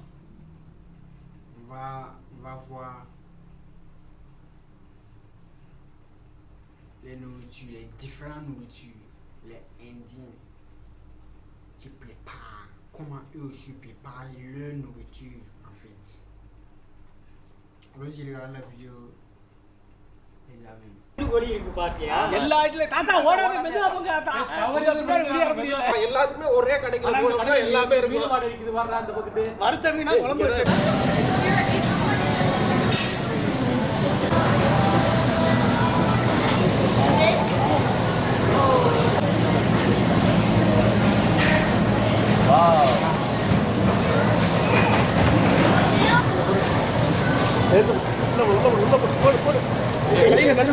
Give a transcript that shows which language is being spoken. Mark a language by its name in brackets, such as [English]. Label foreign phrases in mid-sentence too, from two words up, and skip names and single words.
[French] On va voir les nourritures, les différentes nourritures, les Indiens qui préparent, comment eux aussi préparent leur nourriture en fait. Alors j'ai regardé la vidéo et la même. [Tamil] எல்லா இடத்துல தாத்தா ஓடாத மெதுவா போங்க தாத்தா எல்லாத்துக்குமே ஒரே கடைக்குள்ள போனா எல்லாமே இருக்கும் வறுத்த மீனா குழம்பு வச்சு வாவ் உள்ள போடு கையை